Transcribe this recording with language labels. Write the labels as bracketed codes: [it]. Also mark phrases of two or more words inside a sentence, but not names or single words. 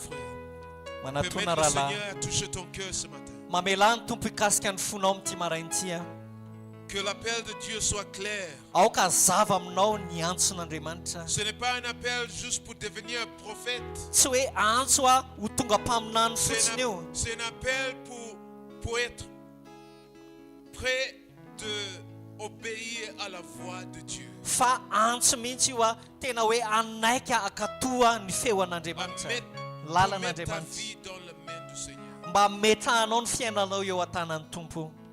[fr] Mon frère. [mg] manatona [fr] Permets le [mg] rahalahy. [fr] Seigneur à toucher ton cœur ce matin. [mg] Mamela ny tompo hikasika ny fonao amin'ity maraina ity a. [fr] Que l'appel de Dieu soit clair. [mg] Aoka hazava aminao ny antson'Andriamanitra. [fr] Ce n'est pas un appel juste pour devenir un prophète. [mg] Tsy hoe antso a ho tonga mpaminany [fr] C'est [mg] fotsiny io. [fr] c'est un appel pour être prêt de obéir à la voix de Dieu. [mg] Fa antso mihitsy io a tena hoe anaika akatoa ny [fr] À [mg] feon'Andriamanitra, [fr] mettre, pour mettre ta [mg] lalan'Andriamanitra, [fr] vie dans les mains du Seigneur. [mg] mba metrahanao ny fiainanao eo an-tanan'ny tompo.